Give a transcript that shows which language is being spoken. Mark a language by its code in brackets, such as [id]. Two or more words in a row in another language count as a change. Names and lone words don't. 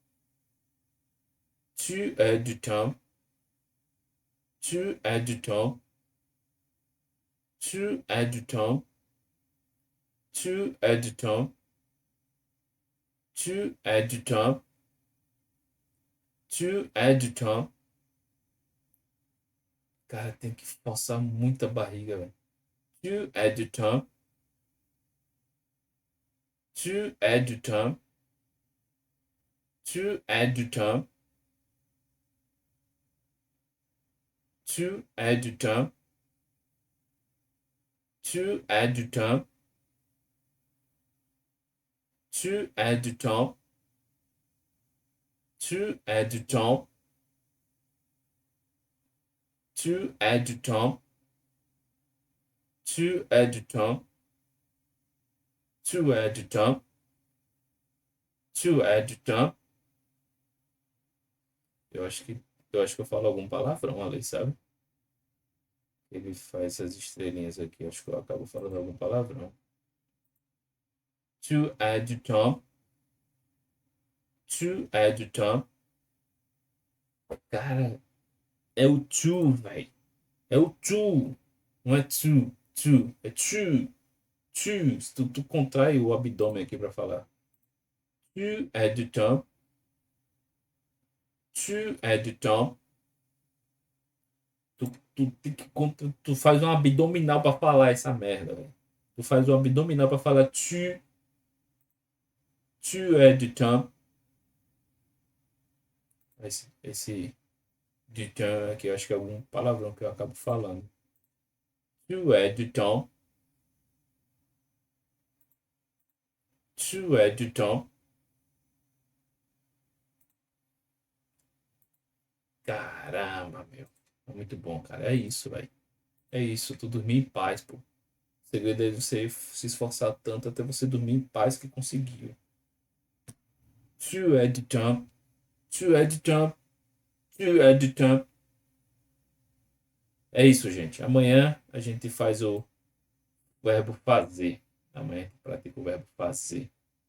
[fr] Tu es du temps. Tu as du temps. Tu as du temps. Tu as du temps. Tu as du temps. Tu as du temps. [pt] Cara, tem que forçar muita barriga, velho. [fr] Tu as du temps. Tu as du temps. Tu as du temps. Tu as du temps. Tu as du temps. Tu as du temps. Tu as du temps. Tu as du temps. Tu as du temps. Tu as du temps. Tu as du temps. [pt] Eu acho que eu falo algum palavrão ali, sabe? Ele faz essas estrelinhas aqui. Acho que eu acabo falando algum palavrão. [fr] Tu as du temps. Tu as du temps. [pt] Cara, é o tu, velho. É o tu. Não é tu. Tu. É tu. Tu. Se tu contrai o abdômen aqui pra falar. [fr] Tu as du temps. Tu as du temps. [pt] Tu faz um abdominal pra falar essa merda, velho. Tu faz um abdominal pra falar tu. [fr] Tu as du temps. [pt] Esse [fr] du temps [pt] aqui, eu acho que é algum palavrão que eu acabo falando. [fr] Tu as du temps. Tu as du temps. [pt] Caramba, meu. É muito bom, cara. É isso, velho. É isso. Tu dormir em paz, pô. O segredo é você se esforçar tanto até você dormir em paz que conseguiu. [fr] Tu as du temps. Tu as du temps. Tu as du temps. [pt] É isso, gente. Amanhã a gente faz o verbo fazer. Amanhã a gente pratica o verbo fazer.